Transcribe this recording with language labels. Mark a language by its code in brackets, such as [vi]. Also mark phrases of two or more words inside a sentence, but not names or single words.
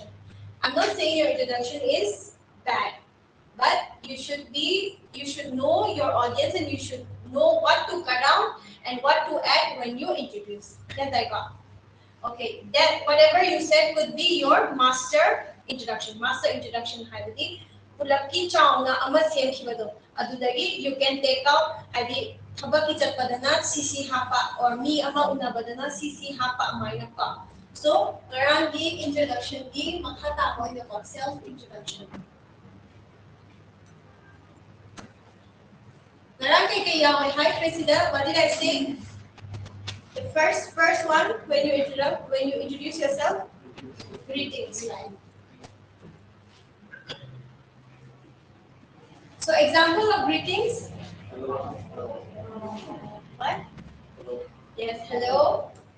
[en] I'm not saying your introduction is bad, but you should know your audience and you should know what to cut down and what to add when you introduce. Yes, I got. Okay, that whatever you said could be your master introduction. Master introduction [mni] 하이디 ꯄꯨꯂꯞꯀꯤ ꯆꯥꯎꯅ ꯑꯃ ꯁꯦꯝꯈꯤꯕꯗꯣ ꯑꯗꯨꯗꯒꯤ [en] you can take out [mni] ꯍꯥꯏꯗꯤ ꯊꯕꯛꯀꯤ ꯆꯠꯄꯗꯅ CC ꯍꯥꯞꯄ or ꯃꯤ ꯑꯃ ꯎꯅꯕꯗꯅ CC ꯍꯥꯞꯄ ꯑꯃꯥꯏꯅ ꯀꯣ. So ꯉꯔꯥꯡꯒꯤ introductionꯒꯤ ꯃꯈꯥ ꯇꯥꯕ ꯑꯣꯏꯅꯀꯣ [en] self introduction. [mni] ꯉꯔꯥꯡ ꯀꯩꯀꯩ ꯌꯥꯎꯋꯦ ꯍꯥꯏꯈ꯭ꯔꯦ ꯁꯤꯗ [en] what did I say? The first one when you introduce yourself, greetings, right? So example of greetings. What? Yes, hello.